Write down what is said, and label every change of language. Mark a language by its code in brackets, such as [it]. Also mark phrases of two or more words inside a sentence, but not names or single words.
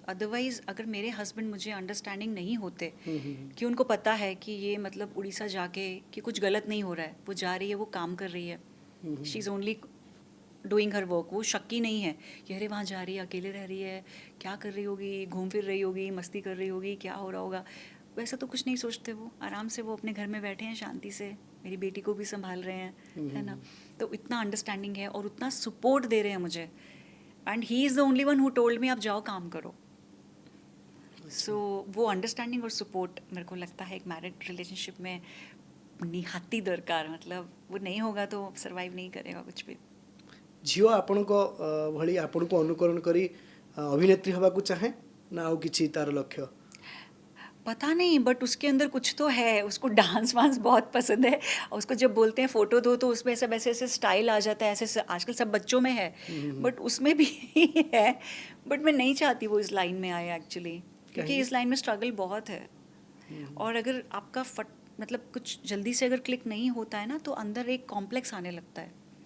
[hi] अदरवाइज अगर मेरे हस्बैंड मुझे अंडरस्टैंडिंग नहीं होते कि उनको पता है कि ये मतलब उड़ीसा जाके कि कुछ गलत नहीं हो रहा है, वो जा रही है, वो काम कर रही है, [en] She is only doing her work, [hi] वो शक्की नहीं है कि अरे वहाँ जा रही है, अकेले रह रही है, क्या कर रही होगी, घूम फिर रही होगी, मस्ती कर रही होगी, क्या हो रहा होगा, वैसा तो कुछ नहीं सोचते। वो आराम से वो अपने घर में बैठे हैं शांति से, मेरी बेटी को भी संभाल रहे हैं, है ना। तो इतना अंडरस्टैंडिंग है और उतना सपोर्ट दे रहे हैं मुझे, [en] And he is the only one who told me [hi] आप जाओ काम करो। सो वो अंडरस्टैंडिंग और सपोर्ट मेरे को लगता है एक [en] married relationship [hi] में [or] ନିହାତି ଦରକାର, [hi] मतलब वो नहीं होगा तो सर्वाइव नहीं करेगा कुछ भी। [or] झियो ଆପଣଙ୍କ ଭଳି ଆପଣଙ୍କୁ ଅନୁକରଣ କରି ଅଭିନେତ୍ରୀ ହେବାକୁ ଚାହେଁ ନା ଆଉ କିଛି ତାର ଲକ୍ଷ୍ୟ? [hi] पता नहीं, बट उसके अंदर कुछ तो है, उसको डांस वांस बहुत पसंद है, और उसको जब बोलते हैं फ़ोटो दो तो उसमें ऐसा वैसे ऐसे स्टाइल आ जाता है, ऐसे ऐसे आजकल सब बच्चों में है, बट उसमें भी है। बट मैं नहीं चाहती वो इस लाइन में आए एक्चुअली, क्योंकि इस लाइन में स्ट्रगल बहुत है, और अगर आपका मतलब कुछ जल्दी से अगर क्लिक नहीं होता है ना, तो अंदर एक कॉम्प्लेक्स आने लगता है।